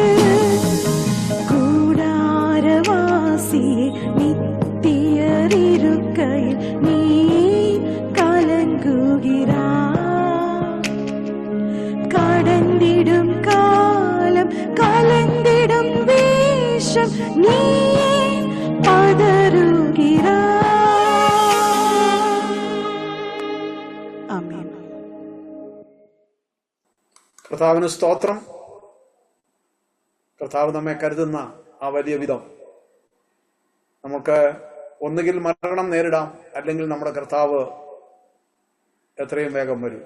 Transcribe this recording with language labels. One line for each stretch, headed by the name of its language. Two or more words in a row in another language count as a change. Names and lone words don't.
Tamil: கூடாரவாசியே நித்தியர் இருக்கையில் நீ கலங்குகிறாய். கடந்திடும் காலம் கலந்திடும் வேஷம் நீ பதறுகிறாய்.
Malayalam: ആമേൻ. കർത്താവിന് സ്തോത്രം. കർത്താവ് നമ്മെ കരുതുന്ന ആ വലിയ വിധം നമുക്ക് ഒന്നുകിൽ മരണം നേരിടാം, അല്ലെങ്കിൽ നമ്മുടെ കർത്താവ് എത്രയും വേഗം വരും.